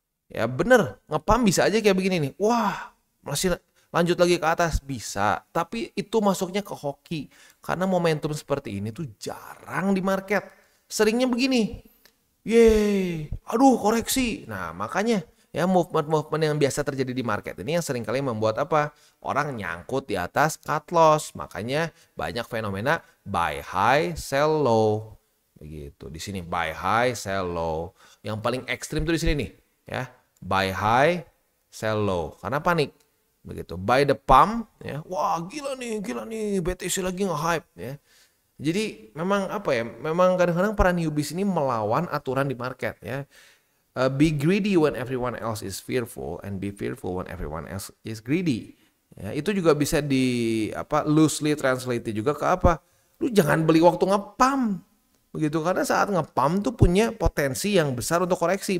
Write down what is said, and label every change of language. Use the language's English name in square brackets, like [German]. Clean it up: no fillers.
[Indonesian] Ya bener, nge-pump bisa aja kayak begini nih. Wah, masih lanjut lagi ke atas bisa. Tapi itu masuknya ke hoki. Karena momentum seperti ini tuh jarang di market. Seringnya begini. Yeay, aduh koreksi. Nah makanya Ya, movement-movement yang biasa terjadi di market ini yang seringkali membuat apa? Orang nyangkut di atas cut loss. Makanya banyak fenomena [English] buy high, sell low. [Indonesian] Begitu. Di sini [English] buy high, sell low. [Indonesian] Yang paling ekstrim tuh di sini nih, ya. [English] Buy high, sell low. [Indonesian] Karena panik. Begitu. [English] Buy the pump, [Indonesian] ya. Wah, gila nih, BTC lagi nge-hype, ya. Jadi memang apa ya? Memang kadang-kadang para newbies ini melawan aturan di market, ya. [English] Be greedy when everyone else is fearful and be fearful when everyone else is greedy. [Indonesian] Ya, itu juga bisa di loosely translate juga ke apa? Lu jangan beli waktu ngepam. Begitu, karena saat ngepam tuh punya potensi yang besar untuk koreksi.